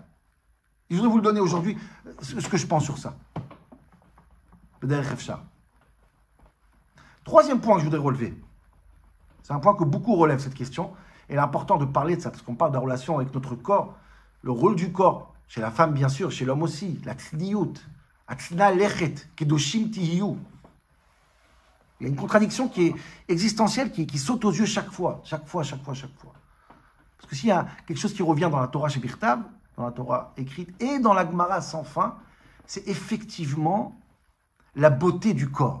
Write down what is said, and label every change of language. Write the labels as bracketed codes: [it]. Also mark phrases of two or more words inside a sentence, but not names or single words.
[fr] Et je voudrais vous le donner aujourd'hui, ce que je pense sur ça. Troisième point que je voudrais relever, c'est un point que beaucoup relèvent cette question, et il est important de parler de ça, parce qu'on parle de la relation avec notre corps, le rôle du corps, chez la femme bien sûr, chez l'homme aussi, la tsniout, [he] הצנע לכת קדושים תהיו. [fr] Il y a une contradiction qui est existentielle, qui saute aux yeux chaque fois. Parce que s'il y a quelque chose qui revient dans la Torah chez Birtav, dans la Torah écrite, et dans la Gemara sans fin, c'est effectivement la beauté du corps.